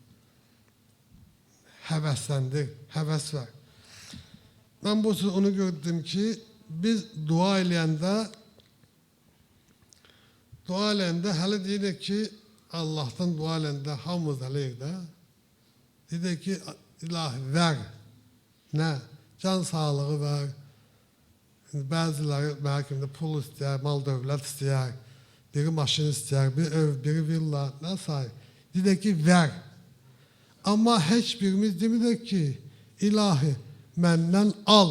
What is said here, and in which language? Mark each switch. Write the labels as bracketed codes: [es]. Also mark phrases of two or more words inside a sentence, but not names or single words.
[az] Həvəsləndir, həvəs ver. Mən bu onu gördüm ki, biz dua eləyəndə hələ deyirik ki, Allah'tan dua eləyəndə hamımız eləyik də. Dedik ki, İlahi ver. Ne? Can sağlığı ver. [tr] Bazıları belki de pul ister, mal dövlət ister, biri maşın ister, bir ev, biri villa, ne say. [az] Dedi ki ver. [tr] Ama hiçbirimiz demirik ki ilahi menden al.